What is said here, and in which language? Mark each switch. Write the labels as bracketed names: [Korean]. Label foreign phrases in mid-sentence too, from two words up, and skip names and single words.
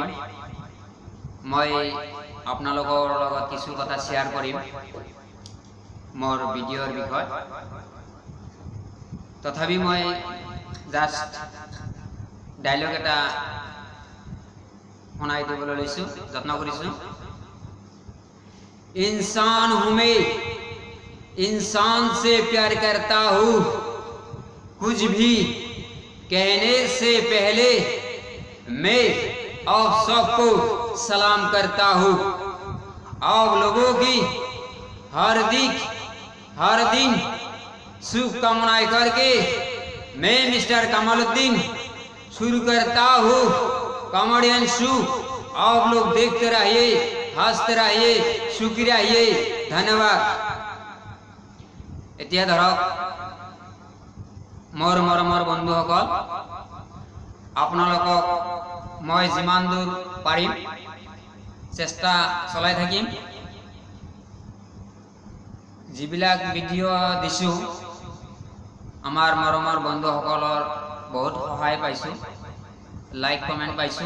[Assamese] মই আপোনালোকৰ লগত কিছু কথা শ্বেয়াৰ কৰিম মোৰ ভিডিঅ'ৰ বিষয়ে। তথাপি মই জাষ্ট ডাইলগ এটা শুনাই দিবলৈ লৈছোঁ, যত্ন কৰিছোঁ। [Hindi] इंसान हूं मैं, इंसान से प्यार करता हूँ, कुछ भी कहने से पहले मैं आप सबको सलाम करता हूँ। आप लोगों की हर दिन शुभकामनाएं करके मैं मिस्टर कमालुद्दीन शुरू करता हूँ [English] comedian show. [Hindi] आप लोग देखते रहिए, हंसते रहिए, सुखी रहिए, धन्यवाद। [Assamese] এতিয়া ধৰক মোৰ মৰমৰ বন্ধুসকল, আপোনালোকক মই যিমান দূৰ পাৰিম চেষ্টা চলাই থাকিম। যিবিলাক ভিডিঅ' দিছোঁ আমাৰ মৰমৰ বন্ধুসকলৰ বহুত সহায় পাইছোঁ, লাইক কমেণ্ট পাইছোঁ।